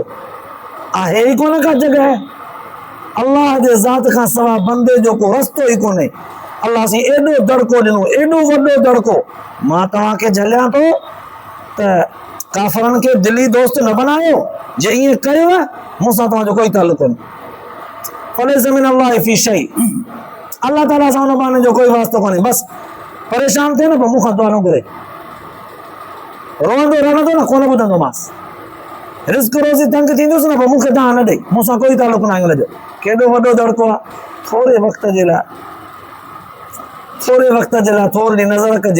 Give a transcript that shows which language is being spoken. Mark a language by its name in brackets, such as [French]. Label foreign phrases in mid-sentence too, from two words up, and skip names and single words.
[Sindhi] आहे ई कोन का जॻह, अल्लाह जे ज़ात खां सवाइ बंदे जो को रस्तो ई कोन्हे। अल्लाह साईं एॾो दड़को ॾिनो, एॾो वॾो दड़को। मां तव्हांखे झलियां थो त काफ़रनि खे दिली दोस्त न बनायो, जे ईअं कयो मूंसां तव्हांजो कोई ताल्लुक़ कोन्हे। [Arabic] فليس من الله في شيء, [Sindhi] अल्लाह ताला सां हुन बहाने जो कोई वास्तो कोन्हे। बसि परेशान थिए न, पोइ मूंखां दुआ न घुरे, रोअंदो रहंदो न, कोन ॿुधंदोमांसि, रिस्क रोज़ी तंग थींदुसि न, पोइ मूंखे तव्हां न ॾेई, मूंसां कोई ताल्लुक़ न आहे हुनजो। केॾो वॾो दड़को आहे। थोरे वक़्त जे लाइ थोरी नज़र कजे।